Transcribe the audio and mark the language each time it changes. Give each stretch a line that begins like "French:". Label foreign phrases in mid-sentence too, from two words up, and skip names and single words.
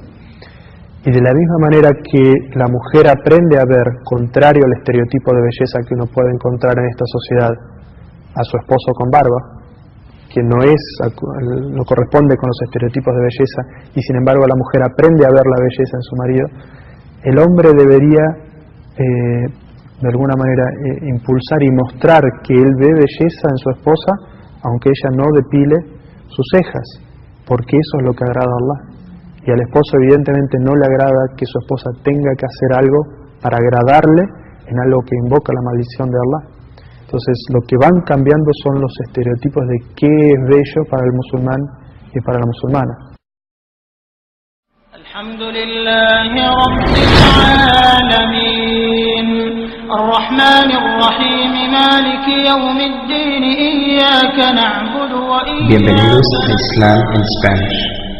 Spanish: Y de la misma manera que la mujer aprende a ver, contrario al estereotipo de belleza que uno puede encontrar en esta sociedad, a su esposo con barba, que no corresponde con los estereotipos de belleza, y sin embargo la mujer aprende a ver la belleza en su marido, el hombre debería de alguna manera impulsar y mostrar que él ve belleza en su esposa, aunque ella no depile sus cejas, porque eso es lo que agrada a Allah. Y al esposo evidentemente no le agrada que su esposa tenga que hacer algo para agradarle en algo que invoca la maldición de Allah. Entonces lo que van cambiando son los estereotipos de qué es bello para el musulmán y para la musulmana.
Arabic: الحمد لله رب العالمين، الرحمن الرحيم، مالك يوم الدين، إياك نعبد وإياك نستعين.
Spanish: Bienvenidos a Islam en Spanish.